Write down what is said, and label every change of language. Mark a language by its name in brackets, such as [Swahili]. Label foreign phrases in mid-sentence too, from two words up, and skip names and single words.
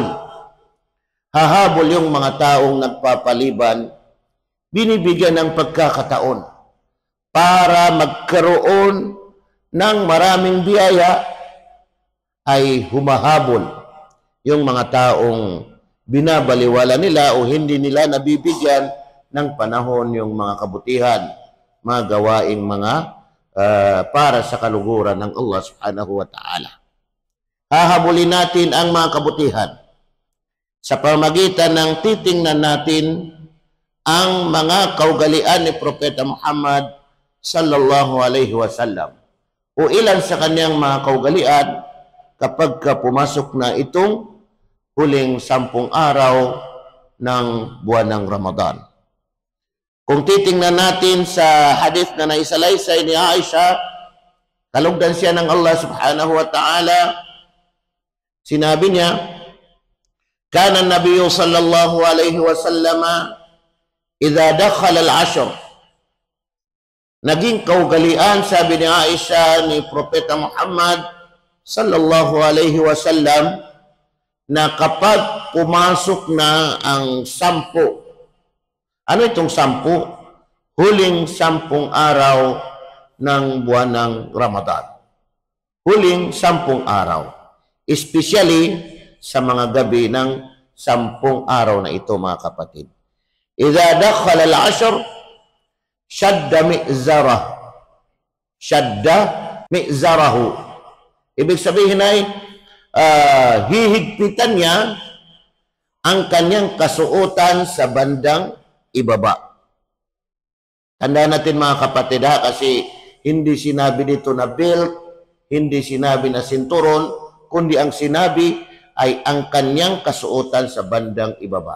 [Filipino] Hahabol yung mga taong nagpapaliban, binibigyan ng pagkakataon para magkaroon ng maraming biyaya, ay humahabol yung mga taong binabaliwala nila o hindi nila nabibigyan ng panahon yung mga kabutihan, mga gawaing mga para sa kaluguran ng Allah [Arabic] سبحانه وتعالى. [Filipino] Hahabulin natin ang mga kabutihan sa pamagitan ng titingnan natin ang mga kaugalian ni Propeta Muhammad [Arabic] صلى الله عليه وسلم [Filipino] o ilan sa kanyang mga kaugalian kapag pumasok na itong huling 10 araw ng buwan ng Ramadan. Kung titingnan natin sa hadith na naisalaysay ni Aisha, kalugdan siya ng Allah [Arabic] سبحانه وتعالى, [Filipino] sinabi niya, [Arabic] كان النبي صلى الله عليه وسلم إذا دخل العشر. [Filipino] Naging kaugalian, sabi ni Aisha, ni Propeta Muhammad [Arabic] صلى الله عليه وسلم, [Filipino] na kapag pumasok na ang 10. Ano itong 10? Huling 10 araw ng buwan ng Ramadan. Huling 10 araw. Especially sa mga gabi ng 10 araw na ito, mga kapatid. [Arabic] إذا دخل العشر، شد مئزره. شد مئزره. [Filipino] Ibig sabihin ay hihigpitan niya ang kanyang kasuotan sa bandang ibaba. Tandaan natin, mga kapatid, kasi hindi sinabi dito na belt, hindi sinabi na sinturon, kundi ang sinabi ay ang kanyang kasuotan sa bandang ibaba.